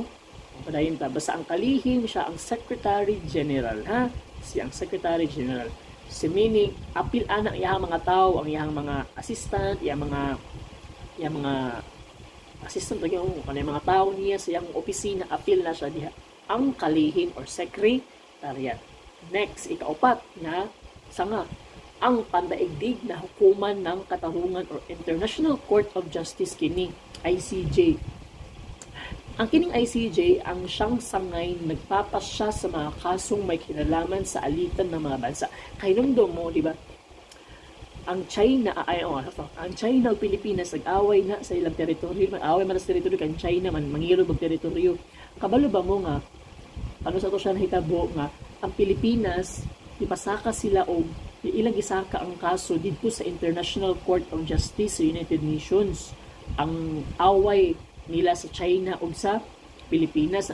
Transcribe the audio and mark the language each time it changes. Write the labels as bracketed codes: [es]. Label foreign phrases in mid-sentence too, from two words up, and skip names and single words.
[ceb] Padayon ta basta ang kalihim siya ang [en] Secretary General, [ceb] ha, siya ang [en] Secretary General. [ceb] Si meaning apil ana iyang mga tao, ang iyang mga assistant, iyang mga assistant yung mga tao niya sa iyang opisina, apil na siya diha ang kalihim or secretariat. Next, [tl] ika-4 na sanga ang pandaigdig na hukuman ng katarungan or [en] International Court of Justice [tl] kini ICJ. Ang kining ICJ ang siyang sangay nagpapasya sa mga kasong may kinalaman sa alitan ng mga bansa. [ceb] Kay nung mo, di ba? Ang China o Pilipinas nag-away na sa ilang teritoryo, mag-away man sa teritoryo kan China man mangilog og teritoryo. Kabalo ba mo nga ano sa to siya nahitabo nga ang Pilipinas ipasaka sila og ilang isaka ang kaso dito sa [en] International Court of Justice [ceb] sa [en] United Nations. [ceb] Ang away nila sa China ug sa Pilipinas.